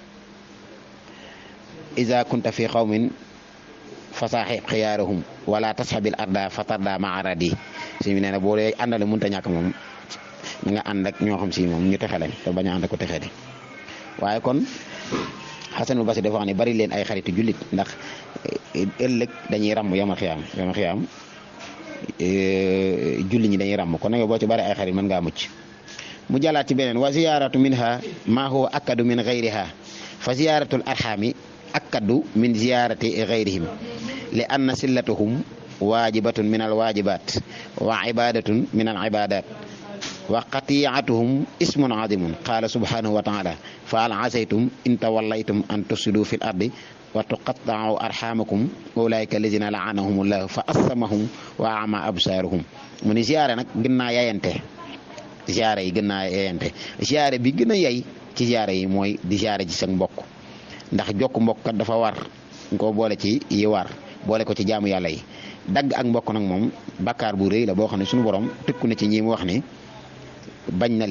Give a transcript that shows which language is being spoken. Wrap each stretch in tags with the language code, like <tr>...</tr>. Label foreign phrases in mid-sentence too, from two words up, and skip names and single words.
<ar>إذا كنت في قوم فصاحب خيارهم ولا تصحب الأردى فتردى مع الردي</ar> <wo>si mi nee na boo dee àndale mënta ñàkk moom na nga ànd ak ñoo xam si moom ñu texe lañ te bañ a ànd ak ko texee di waaye kon Xasanul Basri dafa wax ne bari leen ay xaritu jullit ndax ëllëg dañuy ràmm yomal xiyaam julli ñi dañuy ràmm kon nag boo ci bari ay xarit mën ngaa mucc mu jàllaat ci beneen</wo> <ar>وزيارة منها ما هو آكد من غيرها فزيارة الأرحام آكد من زيارة غيرهم لأن صلتهم واجبة من الواجبات وعبادة من العبادات وقطيعتهم إثم عظيم قال سبحانه وتعالى فهل عسيتم إن توليتم أن تفسدوا في الأرض وتقطعوا أرحامكم أولئك الذين لعنهم الله فأصمهم وأعمى أبصارهم</ar> <wo>mu ni ziyaare nag gën naa yayante ziyaare yi gën naa yayante ziyaare bi gën a yay ci ziyaare yi mooy di ziyaare ci sa mbokk ndax jokk mbokk kat dafa war nga ko boole ci yi war boole ko ci jaamu yàlla yi dagg ak mbokk nag moom bakkaar bu rëy la boo xam ne suñu borom tëkku na ci ñi mu wax ni bañ na</wo>